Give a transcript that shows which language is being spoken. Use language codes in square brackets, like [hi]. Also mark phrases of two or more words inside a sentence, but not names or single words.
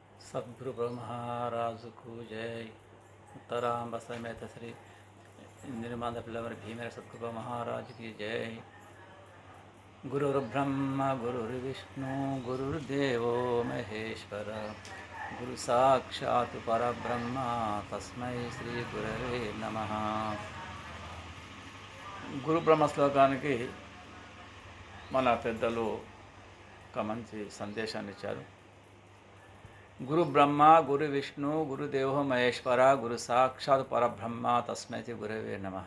[hi] सद्गुरु महाराजुకు जय उत्तरांब समेत श्री निर्माद पिल्लवरी भीमेर सद्गुरु महाराज की जय। [sa] गुरुर्ब्रह्मा गुरुर्विष्णु गुरुर्देवो महेश्वर गुरु साक्षात् परब्रह्म तस्मै श्री गुरवे नमः। [te] గురు బ్రహ్మ శ్లోకానికి మన పెద్దలు ఒక మంచి సందేశాన్ని ఇచ్చారు. [sa] गुरु ब्रह्मा गुरु विष्णु गुरुदेवो महेश्वर गुरु साक्षात् परब्रह्म तस्मै गुरवे नमः.